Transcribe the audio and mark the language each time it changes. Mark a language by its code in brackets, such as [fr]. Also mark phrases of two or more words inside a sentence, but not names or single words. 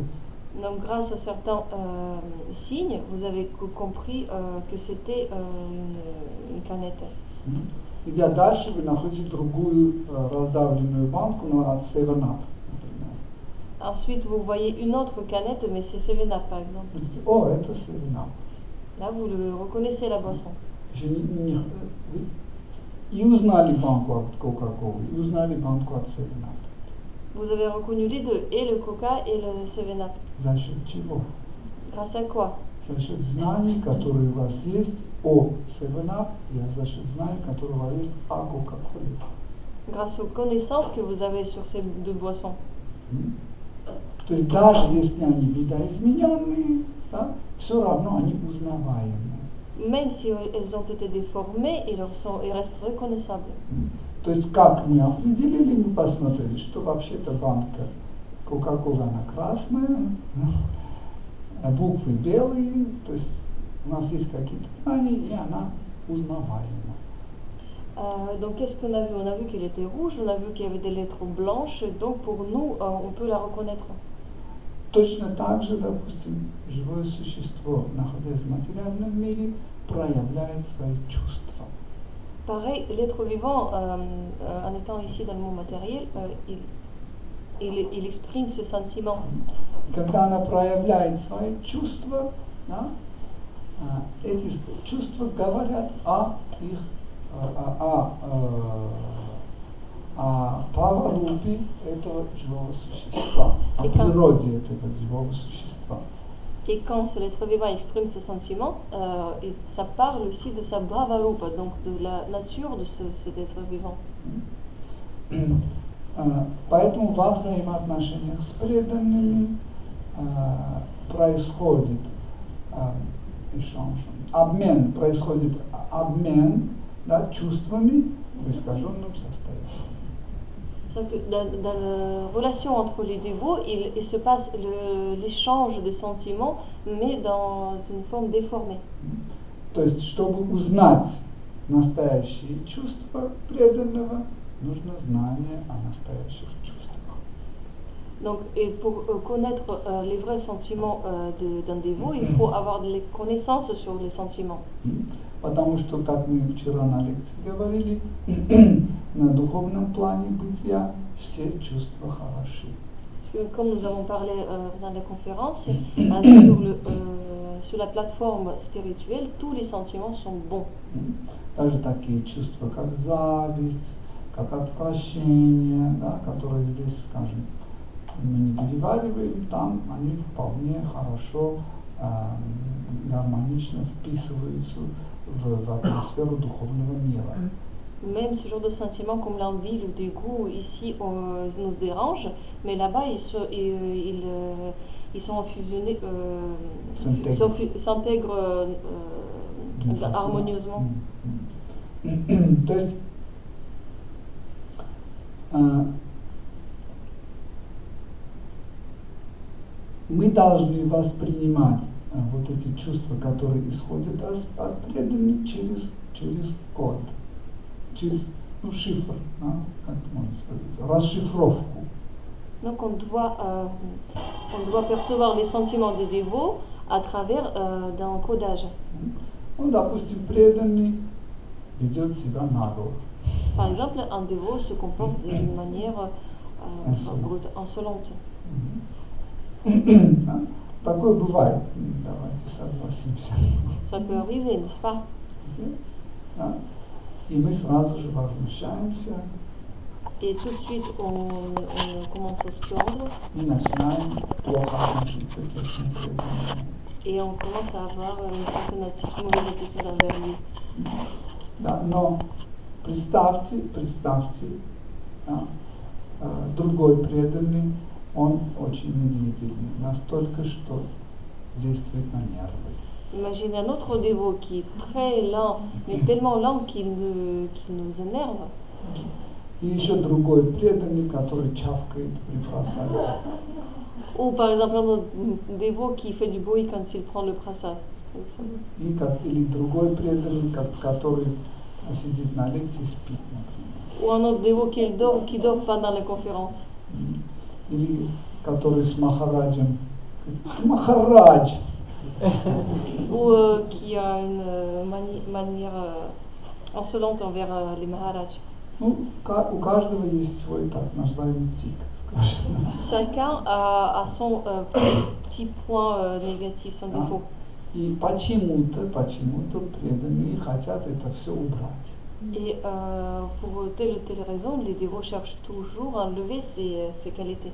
[fr] Donc, grâce à certains signes, vous avez compris que c'était une canette. [ru] Идя дальше, вы находите другую раздавленную банку, но от 7-Up, например. [fr] Ensuite, vous voyez une autre canette, mais c'est 7-Up, par exemple. [ru] О, это 7-Up. [fr] Là, vous le reconnaissez, la boisson. [ru] И узнали банку от Кока-Колы, и узнали банку от 7-Up. [fr] Vous avez reconnu les deux, et le coca et le 7-Up. [ru] За счет чего? [fr] Grâce à quoi? [ru] За счет знаний, которые у вас есть о 7-Up, и за счет знаний, которые у вас есть о Кока-Коле. [fr] Grâce aux connaissances que vous avez sur ces deux boissons. [ru] То есть даже если они видоизмененные, да, все равно они узнаваемые. [fr] Même si elles ont été déformées, elles restent reconnaissables. [ru] То есть как мы определили, мы посмотрели, что вообще-то банка Кока-Кола, она красная, буквы белые, то есть у нас есть какие-то знания, и она узнаваема. [fr] Donc qu'est-ce qu'on a vu? On a vu qu'elle était rouge, on a vu qu'il y avait des lettres blanches, donc pour nous, on peut la reconnaître. [ru] Точно так же, допустим, живое существо, находясь в материальном мире, проявляет свои чувства. [fr] Pareil, l'être vivant, en étant ici dans le monde matériel, il exprime ses sentiments. [ru] Когда она проявляет свои чувства, да, эти чувства говорят о праворупе этого живого существа, о природе этого живого существа. [fr] Et quand l'être vivant exprime ses sentiments, ça parle aussi de sa bhavarupa, donc de la nature de cet être vivant. [ru] Поэтому во взаимоотношениях с преданными происходит происходит обмен, да, чувствами в искаженном состоянии. [fr] Dans la relation entre les dévots, il se passe l'échange des sentiments, mais dans une forme déformée. [ru] То есть, чтобы узнать настоящие чувства преданного, нужно знание о настоящих чувствах. [fr] Donc, et pour connaître les vrais sentiments d'un dévot, il faut avoir des connaissances sur les sentiments. [ru] Потому что, как мы вчера на лекции говорили, на духовном плане бытия все чувства хороши. [fr] Parce que, comme nous avons parlé dans la conférence, sur la plateforme spirituelle, tous les sentiments sont bons. [ru] Даже такие чувства, как зависть, как отвращение, да, которые здесь, скажем, мы не перевариваем, там они вполне хорошо, гармонично вписываются в атмосферу духовного мира. [fr] Même ce genre de sentiments comme l'envie, le dégoût, ici nous dérange, mais là-bas ils sont fusionnés, s'intègrent harmonieusement. [ru] То есть мы должны воспринимать вот эти чувства, которые исходят от преданных через код, через шифр, да, как можно сказать, расшифровку. [fr] Donc on doit percevoir les sentiments des dévots à travers d'un codage. [ru] Ну, допустим, преданный ведет себя нагло. [fr] Par exemple, un dévot se comporte d'une manière insolente. [ru] Да? Такое бывает, давайте согласимся. [fr] Ça peut arriver, n'est-ce pas? [ru] Да? И мы сразу же возмущаемся. [fr] Et tout de suite, on commence à se plaindre. [ru] И начинаем плохо относиться к этим преданным. [fr] Et on commence à avoir une certaine mauvaise attitude envers lui. [ru] Да, но представьте, да, другой преданный, он очень медлительный, настолько, что действует на нервы. [fr] Imaginez un autre dévot qui est très lent, mais tellement lent qu'il nous énerve. [ru] И еще другой преданный, который чавкает при просаде. [fr] Ou par exemple un autre dévot qui fait du bruit quand il prend le prasad. [ru] Или другой преданный, который сидит на лекции, спит, например. [fr] Ou un autre dévot qui dort pendant les conférences. [ru] Или который с Махараджем, Махарадж. [fr] Ou qui a une manière insolente envers les Maharaj. [ru] Ну, у каждого есть свой так называемый тик, скажем. [fr] Chacun a son petit point négatif, son défaut. [ru] И почему-то преданные хотят это все убрать. [fr] Et pour telle ou telle raison, les dévots cherchent toujours à enlever ces qualités.